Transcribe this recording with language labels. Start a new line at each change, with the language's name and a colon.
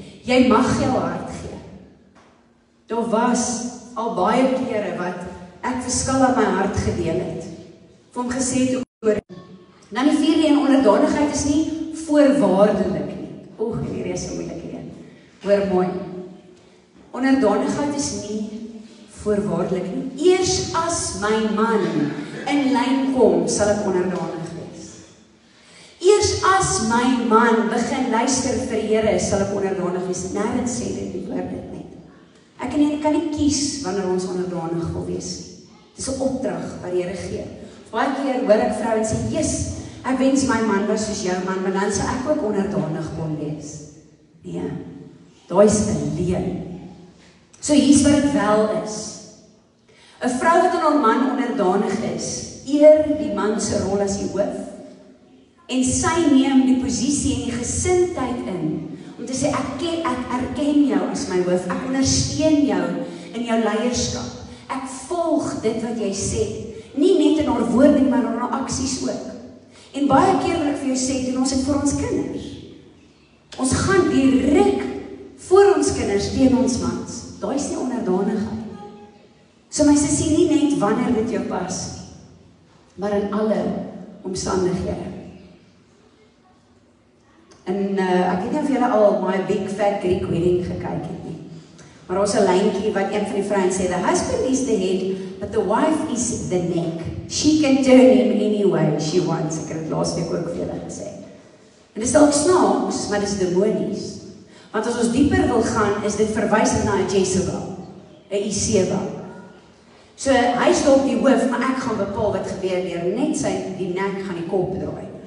Afrikaans: Jy mag jou hart gee. Daar was al baie kere wat ek verskil aan my hart gedeel het. Vir hom gesê het oor. Dan die vierde een, onderdanigheid is nie voorwaardelik nie. Hierdie is 'n moeilike een. Hoor mooi. Onderdanigheid is nie voorwaardelik nie. Eers as my man in lyn kom, sal ek onderdanig wees. Eers as my man begin luister vir die Here, sal ek onderdanig wees. Nêrens sê dit die woord dit net. Ek en jy kan nie kies wanneer ons onderdanig wil wees. Dis 'n opdrag wat die Here gee. Baie keer hoor ek vrouens sê, "Yes, ek wens my man was soos jou man, maar dan sal ek ook onderdanig kon wees." Nee, daai is 'n leuen. So hier's wat dit wel is. 'n Vrou wat aan haar man onderdanig is, eer die man se rol as die hoof, en sy neem die posisie en die gesindheid in, om te sê, ek erken jou as my hoof, ek ondersteun jou in jou leierskap, ek volg dit wat jy sê, nie net in haar woorde nie, maar in haar aksies ook. En baie keer wil ek vir jou sê, doen ons dit vir ons kinders. Ons gaan direk voor ons kinders teen ons mans. Daai is nie onderdanigheid. So my sussie, nie net wanneer dit jou pas, maar in alle omstandighede. En ek weet nie of julle al My Big Fat Greek Wedding gekyk het nie. Maar ons 'n lyntjie wat een van die vrouens sê,
English: the husband is the head, but the wife is the neck. She can turn him any way she wants.
Afrikaans: Ek het dit laas week ook vir julle gesê. En dit is dalk snaaks, maar dit is demonies. Want as ons dieper wil gaan, is dit verwysend na 'n Jezebel, 'n Isebel. So hy is dalk die hoof, maar ek gaan bepaal wat gebeur deur net die nek gaan die kop draai.